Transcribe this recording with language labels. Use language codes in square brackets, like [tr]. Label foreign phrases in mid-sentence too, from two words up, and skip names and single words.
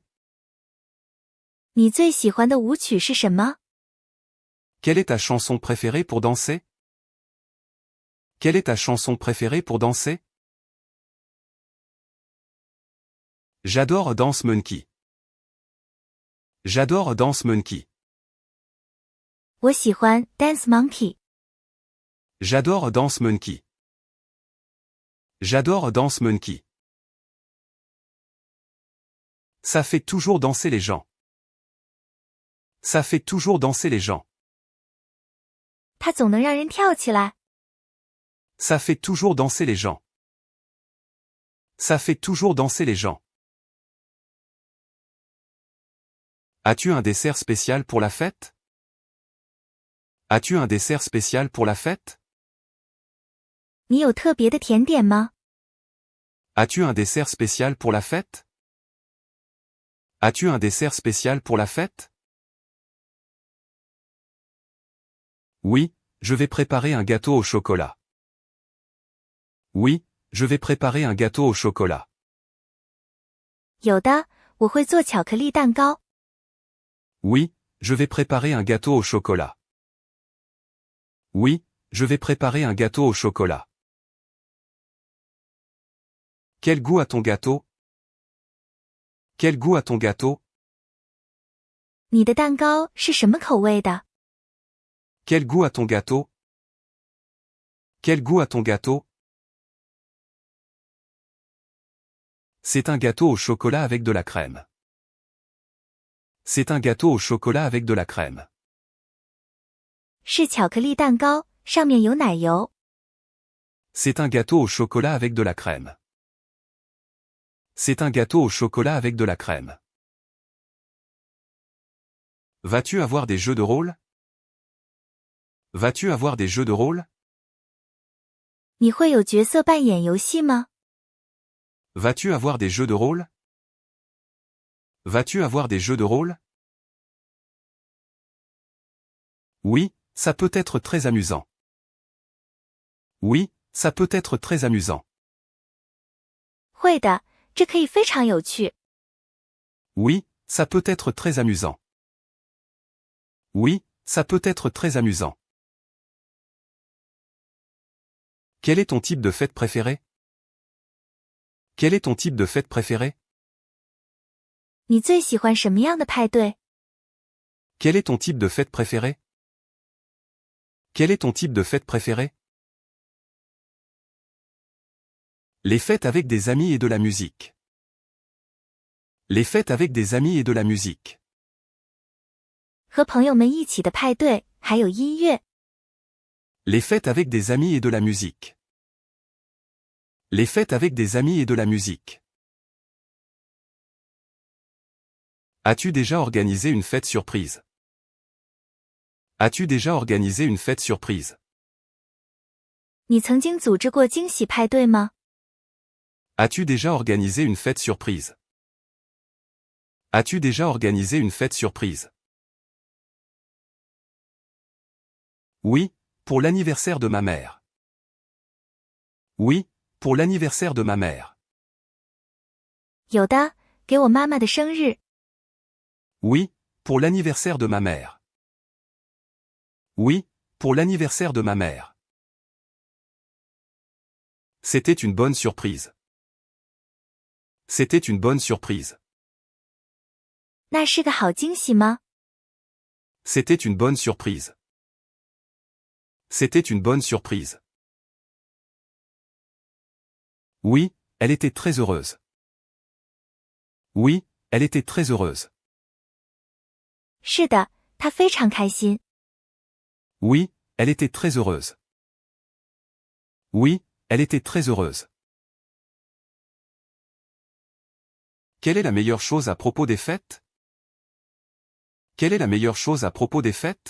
[zh] 你最喜欢的舞曲是什么？ [fr] Quelle est ta chanson préférée pour danser? Quelle est ta chanson préférée pour danser? J'adore Dance Monkey. J'adore Dance Monkey. [zh] 我喜欢 Dance Monkey。 [fr] J'adore Dance Monkey. J'adore Dance Monkey. Ça fait toujours danser les gens. Ça fait toujours danser les gens. [zh] 它总能让人跳起来。 [fr] Ça fait toujours danser les gens. Ça fait toujours danser les gens. As-tu un dessert spécial pour la fête? As-tu un dessert spécial pour la fête? [zh] 你有特别的甜点吗？ [fr] As-tu un dessert spécial pour la fête? As-tu un dessert spécial pour la fête? Oui, je vais préparer un gâteau au chocolat. Oui, je vais préparer un gâteau au chocolat. [zh] 有的，我会做巧克力蛋糕。 [fr] Oui, je vais préparer un gâteau au chocolat. Oui, je vais préparer un gâteau au chocolat. Quel goût a ton gâteau? Quel goût a ton gâteau? [zh] 你的蛋糕是什么口味的？ [fr] Quel goût a ton gâteau? Quel goût a ton gâteau? C'est un gâteau au chocolat avec de la crème. C'est un gâteau au chocolat avec de la crème. [zh] 是巧克力蛋糕，上面有奶油。 [fr] C'est un gâteau au chocolat avec de la crème. C'est un gâteau au chocolat avec de la crème. Vas-tu avoir des jeux de rôle? Vas-tu avoir des jeux de rôle? [zh] 你会有角色扮演游戏吗？ [fr] Vas-tu avoir des jeux de rôle? Vas-tu avoir des jeux de rôle? Oui, ça peut être très amusant. Oui, ça peut être très amusant. [zh] 会的，这可以非常有趣。 [fr] Oui, ça peut être très amusant. Oui, ça peut être très amusant. Quel est ton type de fête préféré? Quel est ton type de fête préféré? [zh] 你最喜欢什么样的派对？ [fr] Quel est ton type de fête préféré? Quel est ton type de fête préféré? Les fêtes avec des amis et de la musique. Les fêtes avec des amis et de la musique. [zh] 和朋友们一起的派对，还有音乐。 [fr] Les fêtes avec des amis et de la musique. Les fêtes avec des amis et de la musique. As-tu déjà organisé une fête surprise? As-tu déjà organisé une fête surprise? [zh] 你曾经组织过惊喜派对吗？ [fr] As-tu déjà organisé une fête surprise? As-tu déjà organisé une fête surprise? Oui, pour l'anniversaire de ma mère. Oui, pour l'anniversaire de ma mère. [zh] 有的，给我妈妈的生日。 [fr] Oui, pour l'anniversaire de ma mère. Oui, pour l'anniversaire de ma mère. C'était une bonne surprise. C'était une bonne surprise. [zh] 那是个好惊喜吗？ [fr] C'était une bonne surprise. C'était une bonne surprise. Oui, elle était très heureuse. Oui, elle était très heureuse. [zh] 是的，他非常开心。 [fr] Oui, elle était très heureuse. Oui, elle était très heureuse. Quelle est la meilleure chose à propos des fêtes? Quelle est la meilleure chose à propos des fêtes?